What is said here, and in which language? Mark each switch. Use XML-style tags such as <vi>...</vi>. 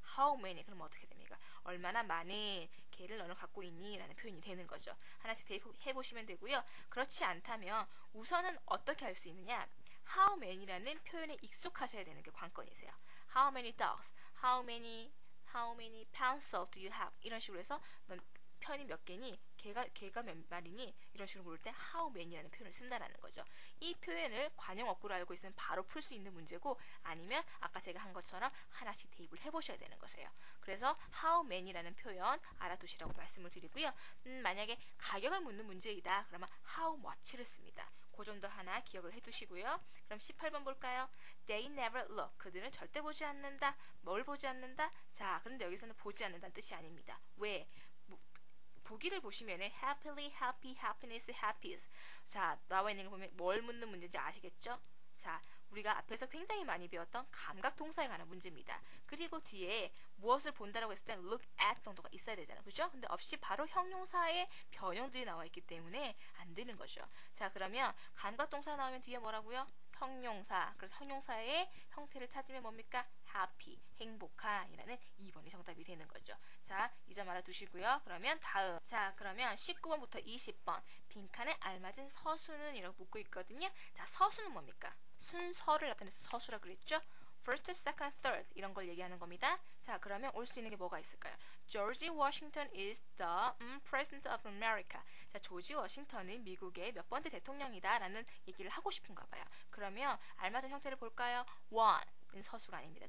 <ko>How many 그럼 어떻게 됩니까? 얼마나 많은 개를 너는 갖고 있니? 라는 표현이 되는 거죠. 하나씩 대입해보시면 되고요. 그렇지 않다면 우선은 어떻게 할 수 있느냐? How many라는 표현에 익숙하셔야 되는 게 관건이세요.</ko> <en>How many dogs? How many pounds salt do you have?</en> <ko>이런 식으로 해서 넌 편이 몇 개니, 개가 몇 마리니 이런 식으로 물을 때 how many라는 표현을 쓴다라는 거죠. 이 표현을 관용 어구로 알고 있으면 바로 풀 수 있는 문제고, 아니면 아까 제가 한 것처럼 하나씩 대입을 해보셔야 되는 것이에요. 그래서 how many라는 표현 알아두시라고 말씀을 드리고요. 만약에 가격을 묻는 문제이다 그러면 how much를 씁니다. 그 점도 하나 기억을 해두시고요. 그럼 18번 볼까요?</ko> <en>They never look.</en> <ko>그들은 절대 보지 않는다. 뭘 보지 않는다? 자, 그런데 여기서는 보지 않는다는 뜻이 아닙니다. 왜? 보기를 보시면은 happily, happy, happiness, happiest. 자, 나와 있는 거 보면 뭘 묻는 문제인지 아시겠죠? 자, 우리가 앞에서 굉장히 많이 배웠던 감각 동사에 관한 문제입니다. 그리고 뒤에 무엇을 본다라고 했을 때 look at 정도가 있어야 되잖아요. 그죠? 근데 없이 바로 형용사의 변형들이 나와 있기 때문에 안 되는 거죠. 자, 그러면 감각 동사 나오면 뒤에 뭐라고요? 형용사. 그래서 형용사의 형태를 찾으면 뭡니까? happy, 행복한이라는 2번이 정답이 되는 거죠. 자, 이 점 알아두시고요. 그러면 다음. 자, 그러면 19번부터 20번. 빈칸에 알맞은 서수는 이라고 묻고 있거든요. 자, 서수는 뭡니까? 순서를 나타내서 서수라 그랬죠? First, second, third 이런 걸 얘기하는 겁니다. 자, 그러면 올 수 있는 게 뭐가 있을까요?</ko> <en>George Washington is the President of America.</en> <ko>자, 조지 워싱턴은 미국의 몇 번째 대통령이다 라는 얘기를 하고 싶은가 봐요. 그러면 알맞은 형태를 볼까요? One 는 서수가 아닙니다.</ko>